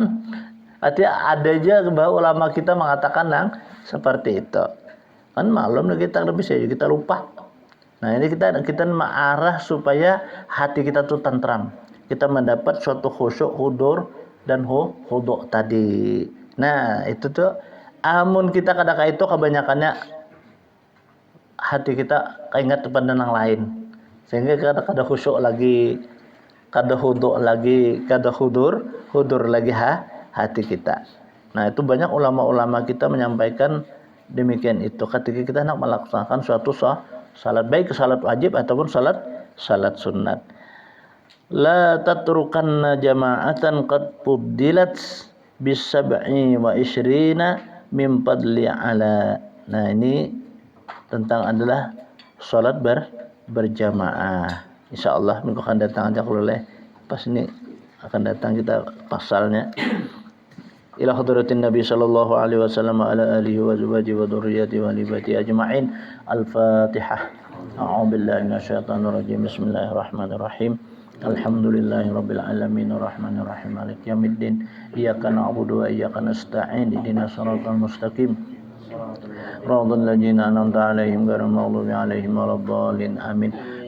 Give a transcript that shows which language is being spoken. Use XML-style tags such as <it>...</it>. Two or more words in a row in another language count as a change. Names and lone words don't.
<id>Artinya ada aja bahwa ulama kita mengatakan seperti itu. Kan maklum kita lebih kita lupa. Nah, ini kita mengarah supaya hati kita tuh tentram. Kita mendapat suatu khusyuk, hudur dan hudu tadi.</id> <bjn>Nah, itu tuh amun kita kadang itu kebanyakannya hati kita keingat kepada yang lain, sehingga kada khusyuk lagi, kada hudu lagi, kada hudur lagi hati kita.</bjn> <id>Nah, itu banyak ulama-ulama kita menyampaikan demikian itu ketika kita hendak melaksanakan suatu salat, baik salat wajib ataupun salat sunat.</id> <ar>لا تتركن جماعة قد فضلت بالسبع والعشرين من فضل العلا.</ar> <id>Nah, ini tentang adalah salat berjamaah. Insyaallah minggu akan datang aja kalau pas ini akan datang kita pasalnya.</id> <ar>إلى حضرة النبي صلى الله عليه وسلم على آله وأزواجه وذرياته وأهل بيته أجمعين. الفاتحة. أعوذ بالله من الشيطان الرجيم. بسم الله الرحمن الرحيم. الحمد لله رب العالمين الرحمن الرحيم مالك يوم الدين إياك نعبد وإياك نستعين اهدنا الصراط المستقيم صراط الذين أنعمت عليهم غير المغضوب عليهم ولا الضالين آمين.</ar>